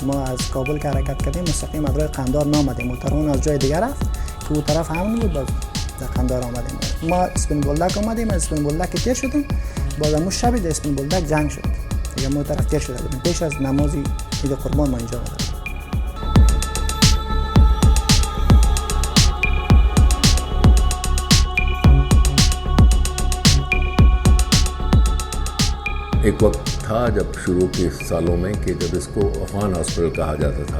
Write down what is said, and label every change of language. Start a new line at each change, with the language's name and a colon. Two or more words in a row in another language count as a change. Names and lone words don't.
Persian: ما از کابل که حرکت کردیم مستقیم از راه قندار نآمدیم، اون از جای دیگه رفت که اون طرف همون بود. باز در قندار آمدیم. ما اسپین بولدک آمدیم، از اسپین بولدک تیر شدیم. باز همون شب در اسپین بولدک جنگ شد. دیگه ما طرف تیر شده بودیم. پیش از نماز عید قربان ما اینجا بودیم.
Hindi: एक वक्त था जब शुरू के सालों में कि जब इसको अफगान हॉस्पिटल कहा जाता था।